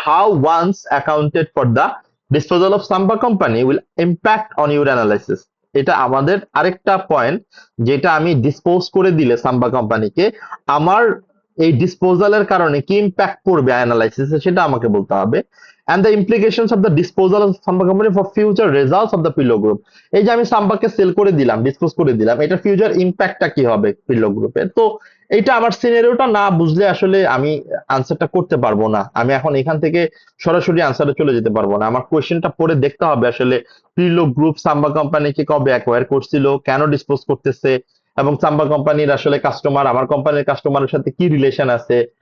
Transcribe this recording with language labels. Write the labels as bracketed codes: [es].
[en] How one's accounted for the disposal of Samba company will impact on your analysis. [bn] এটা আমাদের আরেকটা point, যেটা আমি ডিসপোজ করে দিলে সাম্বা কোম্পানিকে, আমার এই ডিসপোজালের কারণে কি ইম্প্যাক্ট পড়বে অ্যানালাইসিসে, সেটা আমাকে বলতে হবে। [en] and the implications of the disposal of Samba company for future results of the Pillow Group। [bn] এই যে আমি সাম্বাকে সেল করে দিলাম, ডিসপোজ করে দিলাম, এটা ফিউচার ইম্প্যাক্টটা কি হবে পিলো গ্রুপের। তো এটা আমার সিনারিওটা না বুঝলে আসলে আমি আনসারটা করতে পারবো না। আমি এখন এখান থেকে সরাসরি আনসারে চলে যেতে পারবো না। আমার কোয়েশ্চেনটা পড়ে দেখতে হবে আসলে প্রিলো গ্রুপ সাম্বা কোম্পানিকে কবে অ্যাকোয়ার করছিল, কেন ডিসপোজ করতেছে, এবং সাম্বা কোম্পানির আসলে কাস্টমার আমার কোম্পানির কাস্টমারের সাথে কি রিলেশন আছে,